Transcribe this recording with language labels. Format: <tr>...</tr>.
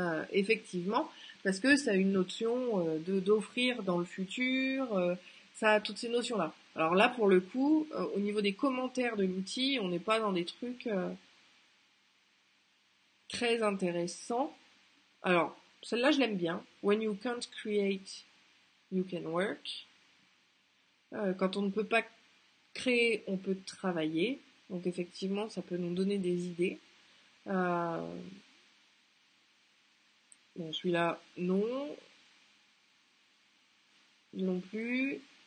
<fr>Effectivement, parce que ça a une notion d'offrir dans le futur, ça a toutes ces notions-là. Alors là, pour le coup, au niveau des commentaires de l'outil, on n'est pas dans des trucs très intéressants. Alors, celle-là, je l'aime bien.</fr> <en>When you can't create, you can work.</en> <fr>Quand on ne peut pas créer, on peut travailler. Donc effectivement, ça peut nous donner des idées. Bon, celui-là, non. Non plus.</fr>